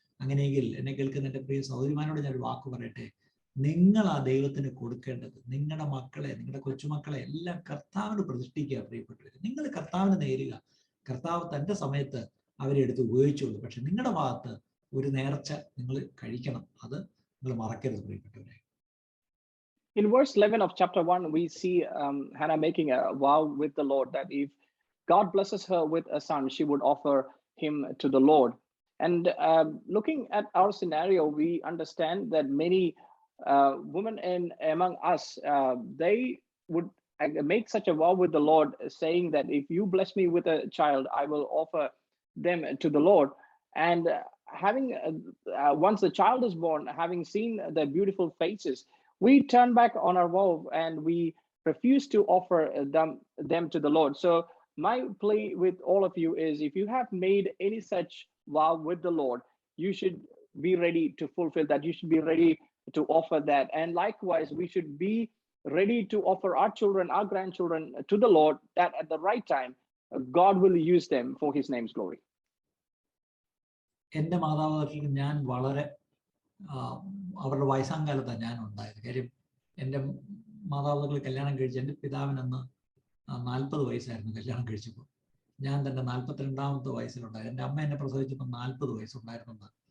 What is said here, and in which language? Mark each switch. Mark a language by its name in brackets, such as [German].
[Malayalam] അങ്ങനെയെങ്കിൽ എന്നെ കേൾക്കുന്ന എൻ്റെ പ്രിയ സഹോദരിമാരോട് ഞാനൊരു വാക്ക് പറയട്ടെ. നിങ്ങളാ ദൈവത്തിന് കൊടുക്കേണ്ടത്. നിങ്ങളുടെ മക്കളെ, നിങ്ങളുടെ കൊച്ചുമക്കളെ എല്ലാം കർത്താവിന് പ്രതിഷ്ഠിക്കുക പ്രിയപ്പെട്ടവർ. നിങ്ങൾ കർത്താവിന് നേരുക. കർത്താവ് തൻ്റെ സമയത്ത് അവരെ എടുത്ത് ഉപയോഗിച്ചുള്ളൂ. പക്ഷെ നിങ്ങളുടെ ഭാഗത്ത് ഒരു നേർച്ച നിങ്ങൾ കഴിക്കണം. അത് നിങ്ങൾ മറക്കരുത് പ്രിയപ്പെട്ടവരെ. [English] In verse 11 of chapter 1, we see Hannah making a vow with the Lord that if God blesses her with a son, she would offer him to the Lord. And looking at our scenario, we understand that many women among us, they would make such a vow with the Lord, saying that if you bless me with a child, I will offer them to the Lord. And having once the child is born, having seen their beautiful faces, we turn back on our vow and we refuse to offer them to the Lord. So my plea with all of you is, if you have made any such vow with the Lord, you should be ready to fulfill that. You should be ready to offer that. And likewise, we should be ready to offer our children, our grandchildren to the Lord, that at the right time, God will use them for his name's glory. [Malayalam] എൻ്റെ മാതാപിതാക്കൾക്ക് ഞാൻ വളരെ അവരുടെ വയസ്സാം കാലത്താണ് ഞാൻ ഉണ്ടായത്. കാര്യം എൻ്റെ മാതാപിതാക്കൾ കല്യാണം കഴിച്ച്, എൻ്റെ പിതാവിനന്ന് 40 വയസ്സായിരുന്നു കല്യാണം കഴിച്ചപ്പോൾ. ഞാൻ തന്നെ 42-ാമത്തെ വയസ്സിലുണ്ടായത്. എൻ്റെ അമ്മ എന്നെ പ്രസവിച്ചപ്പോൾ 40 വയസ്സുണ്ടായിരുന്നത്.